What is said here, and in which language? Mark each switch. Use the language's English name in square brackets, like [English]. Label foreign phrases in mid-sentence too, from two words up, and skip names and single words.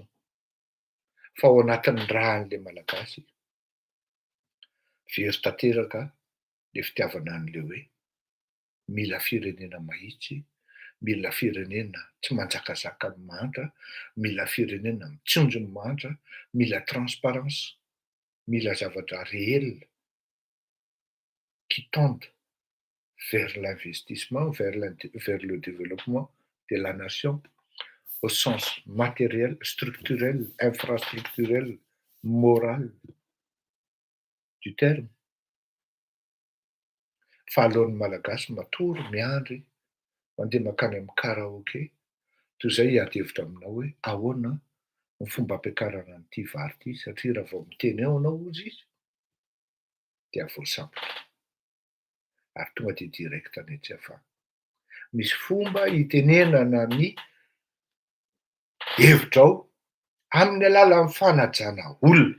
[Malagasy] Fa ao anatin'ny rahan'le malagasy very tanteraka le fitiavana an'le hoe mila firenena mahitsy, mila firenena tsy manjakazaka ny mantra, mila firenena mitsinjo ny mantra, mila transparence, mila zavatra réel [French] qui tende vers l'investissement, vers le développement de la nation au sens matériel, structurel, infrastructurel, moral du terme. [Malagasy] Fa alohan'ny malagasy matory miandry mandeha makany amin'ny karaoké toy izay hiady hevitra aminao hoe ahoana ny fomba ampiakarana an'ity vary ity satria raha vao miteny ao anao ozy izy dia voasambotra ary tonga dia direkta any an-tsy misy fomba hitenenana ny hevitrao amin'ny alalan'ny fanajana olona.